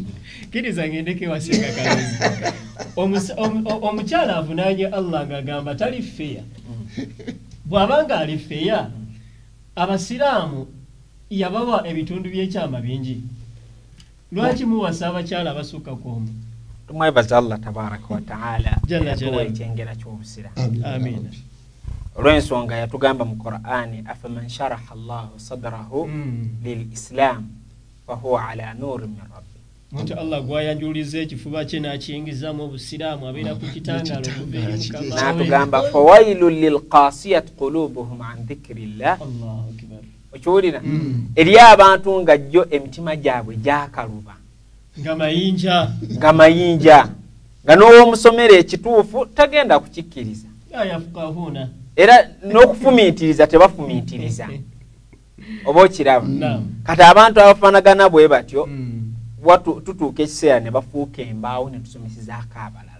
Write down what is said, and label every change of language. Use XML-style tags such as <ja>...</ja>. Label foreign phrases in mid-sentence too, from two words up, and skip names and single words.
<lg>kiriza ngendeke waseka kazi omukyala avunaanye Allah ng'agamba tali feya bw'abanga ali feya abasiraamu yabawa ebitundu by'ekyama bingi lwaki muwasa abakyala abasukka kw'omu tumwebaza Allah</lg> <ar>تبارك وتعالى</ar> <lg>jalla ekyengera ky'obusira amin olw'ensonga yatugamba mu Qur'ani</lg> <ar>أفمن شرح الله صدره للإسلام فهو على نور من ربه</ar> <lg>nti Allah gwayanjuliza ekifuba kye n'akiyingizamu obusiraamu abeera ku kitangaala okuva eri Mukama</lg> <ar>n'atugamba فويل للقاسية قلوبهم من ذكر الله الله أكبر</ar> <lg>okiwulira eri abantu nga jjo emitima gyabwe gyakaluba nga mayinja nga n'owomusomera ekituufu tagenda kukikkiriza ayafukahuna era n'okufumiitiriza tebafumiitiriza oba okiraba kati abantu abafaanagana bwe batyo tutuuka ekiseera ne bafuuka embaawo ne tusomesizaako abalala</lg>